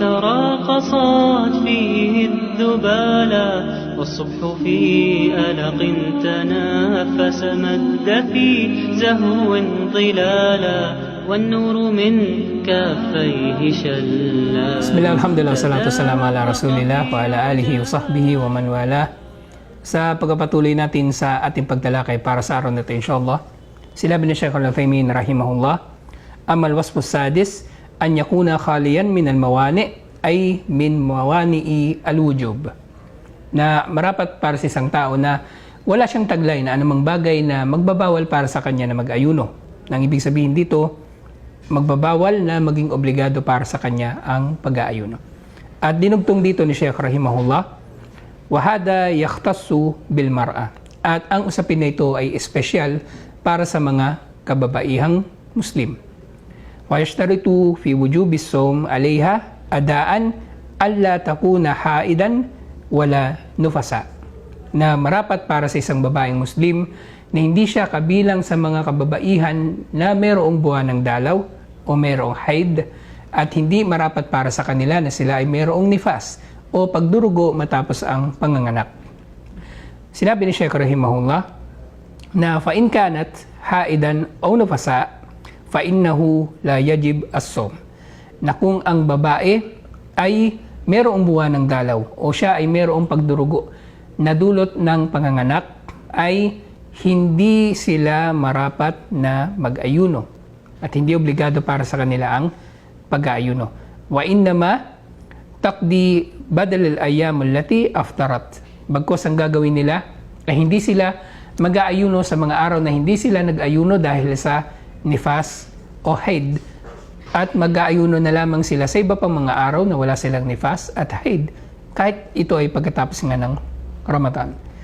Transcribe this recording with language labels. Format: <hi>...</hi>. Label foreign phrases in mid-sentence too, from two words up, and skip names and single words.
<ar>تراقصت فيه الذبالا والصبح في ألق تنافس مد في زهو ظلالا والنور من كافيه شلا. بسم الله الحمد لله والصلاة والسلام على رسول الله وعلى آله وصحبه ومن والاه.</ar> <tl>Sa pagpapatuloy natin sa ating pagtalakay para sa araw na ito</tl> <ar>إن شاء الله,</ar> <tl>sinabi ni Shaykh Al-Uthaymin rahimahullah,</tl> <ar>أما الوصف السادس أن يكون خاليا من الموانع أي من موانع الوجوب,</ar> <tl>na marapat para sa isang tao na wala siyang taglay na anumang bagay na magbabawal para sa kanya na mag-ayuno. Nang ibig sabihin dito, magbabawal na maging obligado para sa kanya ang pag-aayuno. At dinugtong dito ni Shaykh rahimahullah,</tl> <ar>وهذا يختص بالمرأة.</ar> <tl>At ang usapin na ito ay espesyal para sa mga kababaihang Muslim.</tl> <ar>ويشترط في وجوب الصوم عليها أداء ألا تكون حائضا ولا نفساء.</ar> <tl>Na marapat para sa isang babaeng Muslim na hindi siya kabilang sa mga kababaihan na mayroong buwan ng dalaw o mayroong haid, at hindi marapat para sa kanila na sila ay mayroong nifas o pagdurugo matapos ang panganganak. Sinabi ni Shaykh rahimahullah na</tl> <ar>فإن كانت حائضا أو نفساء فإنه لا يجب الصوم,</ar> <tl>na kung ang babae ay mayroong buwan ng dalaw o siya ay mayroong pagdurugo na dulot ng panganganak, ay hindi sila marapat na mag-ayuno at hindi obligado para sa kanila ang pag-aayuno.</tl> <ar>وإنما تقضي بدل الأيام التي أفطرت.</ar> <tl>Bagkos ang gagawin nila ay hindi sila mag-aayuno sa mga araw na hindi sila nag-ayuno dahil sa nifas o haid, at mag-aayuno na lamang sila sa iba pang mga araw na wala silang nifas at haid, kahit ito ay pagkatapos nga ng Ramadan.</tl>